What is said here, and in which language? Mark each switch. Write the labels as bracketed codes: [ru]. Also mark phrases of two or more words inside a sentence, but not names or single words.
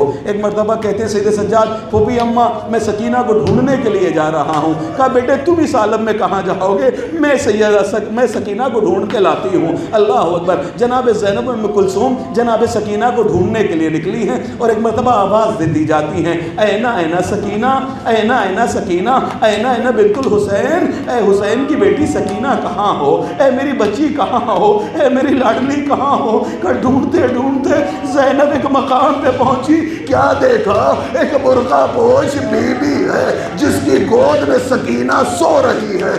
[ur] ایک مرتبہ کہتے ہیں سید سجاد پھوپھی اماں میں سکینہ کو ڈھونڈنے کے لیے جا رہا ہوں. کہا بیٹے تم اس عالم میں کہاں جاؤ گے؟ میں سکینہ کو ڈھونڈ کے لاتی ہوں. [ar] اللہ اکبر. [ur] جناب زینب ام کلثوم جناب سکینہ کو ڈھونڈنے کے لیے نکلی ہیں اور ایک مرتبہ آواز دے دی جاتی ہیں، [ar] اینا اینا سکینہ، اینا اینا سکینہ، اینا اینا بنت الحسین، [ur] اے حسین کی بیٹی سکینہ کہاں ہو؟ اے میری بچی کہاں ہو؟ اے میری لاڈلی کہاں ہو؟ کہ ڈھونڈتے ڈھونڈتے زینب ایک مقام پہ پہنچی. کیا دیکھا؟ ایک برقع پوش بی بی ہے جس کی گود میں سکینہ سو رہی ہے.